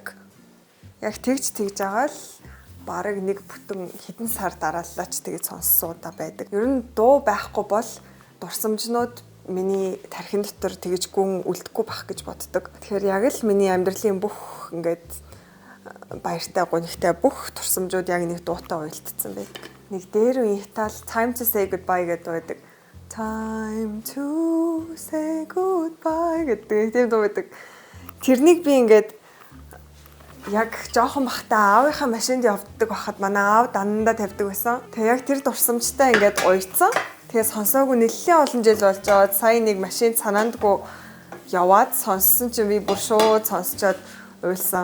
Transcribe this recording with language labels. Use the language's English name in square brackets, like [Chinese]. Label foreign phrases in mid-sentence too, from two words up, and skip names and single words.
[Mongolian] Яг тэгж байгаа л бараг нэг бүтэн хэдэн сар дарааллаач тэгээд сонссуудаа байдаг. Ер нь дуу байхгүй бол дурсамжнууд миний тархин дотор тэгж гүн үлдэхгүй бах гэж боддог. Тэгэхээр яг л миний амьдралын бүх ингээд баяртай гонигтай бүх дурсамжууд яг нэг дуутай уялдсан байдаг. Нэг дээр үе Итали Time to say goodbye гэдэг байдаг. Time to say goodbye гэдэг тийм дуу байдаг. Тэрнийг би ингээд яг жоохон бахта аавынхаа машинд явдаг байхад манай аав дандаа тавьдаг байсан. Тэгээ яг тэр дурсамжтай ингээд уйцсан. Тэгээ сонсоогүй нэлээд олон жил болж байгаа. Сая нэг машин санаандгүй яваад сонссон чинь би бүр шууд сонсчоод уйлсан.